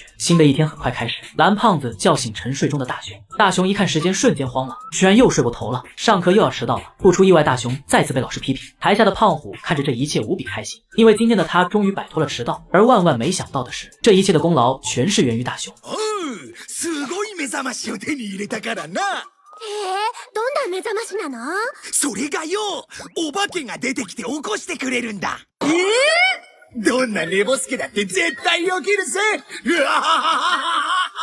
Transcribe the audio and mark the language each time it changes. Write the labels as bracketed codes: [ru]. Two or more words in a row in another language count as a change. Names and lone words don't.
[zh] 新的一天很快开始，蓝胖子叫醒沉睡中的大雄。大雄一看时间，瞬间慌了，居然又睡过头了，上课又要迟到了。不出意外，大雄再次被老师批评。台下的胖虎看着这一切无比开心，因为今天的他终于摆脱了迟到。而万万没想到的是，这一切的功劳全是源于大雄。 [ja] すごい目覚ましを手に入れたからな。どんな目覚ましなの？それがよ、お化けが出てきて起こしてくれるんだ。どんな寝ぼすけだって絶対起きるぜ。うわははははは。